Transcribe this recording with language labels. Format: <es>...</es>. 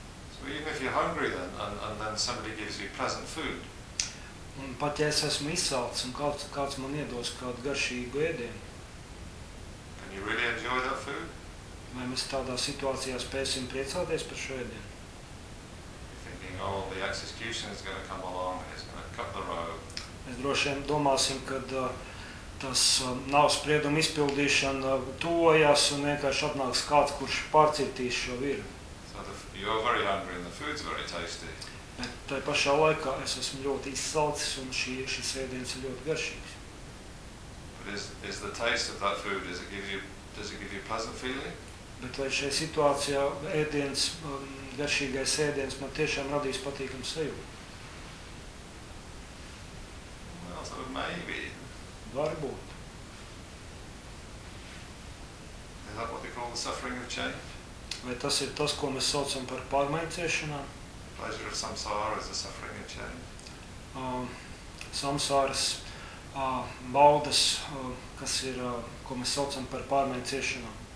<en>So even if you're hungry then, and then somebody gives you pleasant food.</en> <lv>Un pat ja es esmu izsalts, un kāds man iedos kādu garšīgu ēdienu.</lv> <en>Can you really enjoy that food?</en> <lv>Vai mēs tādā situācijā spēsim priecāties par šo ēdienu?</lv> <en>You're thinking, oh, the execution is going to come along, and it's going to cut the rope.</en> <lv>Mēs droši vien domāsim, kad tas nav sprieduma izpildīšana tojas un vienkārši atnāks kāds, kurš pārcirtīs šo virvi.</lv> <en>So you're very hungry and the food's very tasty.</en> <lv>Bet tajā pašā laikā es esmu ļoti izsalcis un šis ēdiens ir ļoti garšīgs.</lv> <en>But is the taste of that food, does it give you pleasant feeling?</en> <lv>Bet vai šajā situācijā ēdiens, garšīgais ēdiens man tiešām radīs patīkamu sajūtu?</lv> <en>Well, sort of maybe.</en> <lv>Varbūt.</lv> <en>Is that what they call the suffering of change?</en> <lv>Vai tas ir tas, ko mēs saucam par pārmaiņciešanā?</lv> <en>Pleasure of samsāra is the suffering of change.</en> <lv>Samsāras baudas, kas ir, ko mēs saucam par pārmaiņciešanā.</lv>